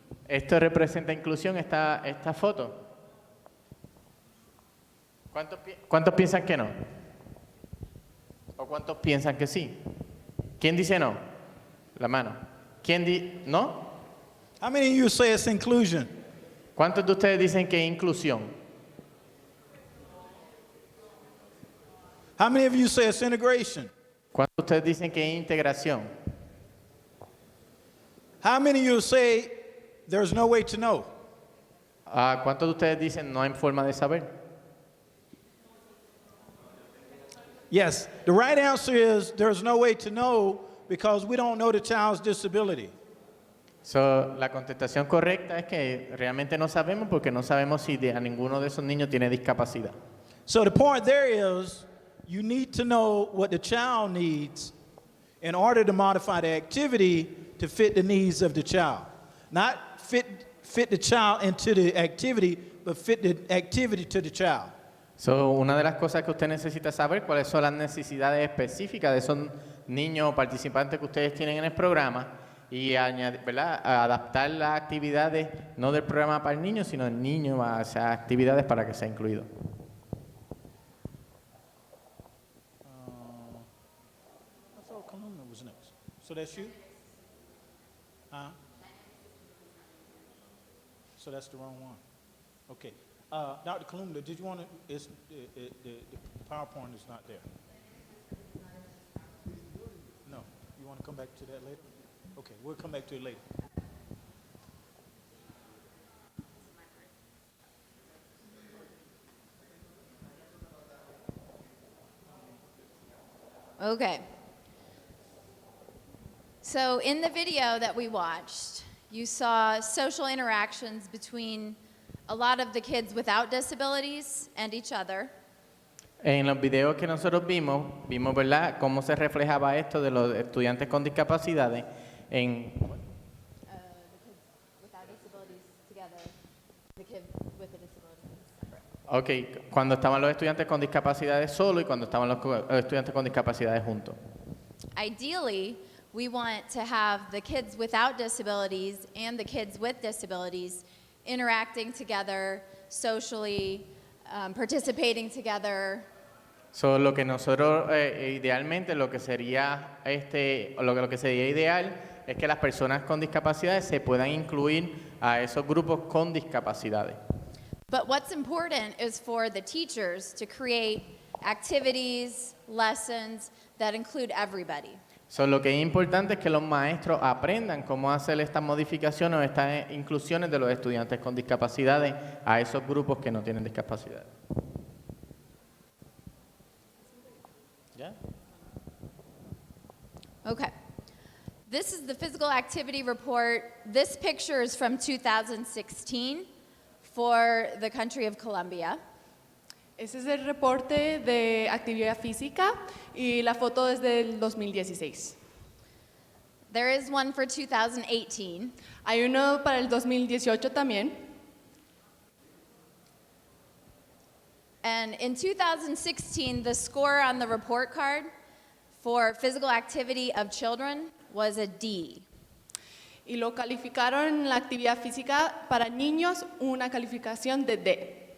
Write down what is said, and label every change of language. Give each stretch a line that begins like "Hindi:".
Spanish: ¿Esto representa inclusión, esta foto? ¿Cuántos piensan que no? ¿O cuántos piensan que sí? ¿Quién dice no? La mano. ¿Quién dice no?
English: How many of you say it's inclusion?
Spanish: ¿Cuántos de ustedes dicen que es inclusión?
English: How many of you say it's integration?
Spanish: ¿Cuántos de ustedes dicen que es integración?
English: How many of you say there's no way to know?
Spanish: ¿Cuántos de ustedes dicen no hay forma de saber?
English: Yes, the right answer is there's no way to know because we don't know the child's disability.
Spanish: So, la contestación correcta es que realmente no sabemos porque no sabemos si a ninguno de esos niños tiene discapacidad.
English: So the point there is you need to know what the child needs in order to modify the activity to fit the needs of the child. Not fit the child into the activity, but fit the activity to the child.
Spanish: So, una de las cosas que usted necesita saber cuáles son las necesidades específicas de esos niños o participantes que ustedes tienen en el programa y añadir, ¿verdad? Adaptar las actividades no del programa para el niño, sino el niño a esas actividades para que sea incluido.
English: I thought Columna was next. So that's you? So that's the wrong one. Okay. Dr. Columna, did you want to? The PowerPoint is not there. No. You want to come back to that later? Okay, we'll come back to it later. Okay. So in the video that we watched, you saw social interactions between a lot of the kids without disabilities and each other.
Spanish: En los videos que nosotros vimos, ¿verdad?, cómo se reflejaba esto de los estudiantes con discapacidades en...
English: The kids without disabilities together, the kids with a disability separate.
Spanish: Ok, cuando estaban los estudiantes con discapacidades solo y cuando estaban los estudiantes con discapacidades juntos.
English: Ideally, we want to have the kids without disabilities and the kids with disabilities interacting together, socially, participating together.
Spanish: So, lo que nosotros idealmente, lo que sería lo que sería ideal es que las personas con discapacidades se puedan incluir a esos grupos con discapacidades.
English: But what's important is for the teachers to create activities, lessons that include everybody.
Spanish: So, lo que es importante es que los maestros aprendan cómo hacer estas modificaciones o estas inclusiones de los estudiantes con discapacidades a esos grupos que no tienen discapacidad. ¿Ya?
English: Okay. This is the physical activity report. This picture is from 2016 for the country of Colombia.
Spanish: Ese es el reporte de actividad física y la foto es del 2016.
English: There is one for 2018.
Spanish: Hay uno para el 2018 también.
English: And in 2016, the score on the report card for physical activity of children was a D.
Spanish: Y lo calificaron la actividad física para niños una calificación de D.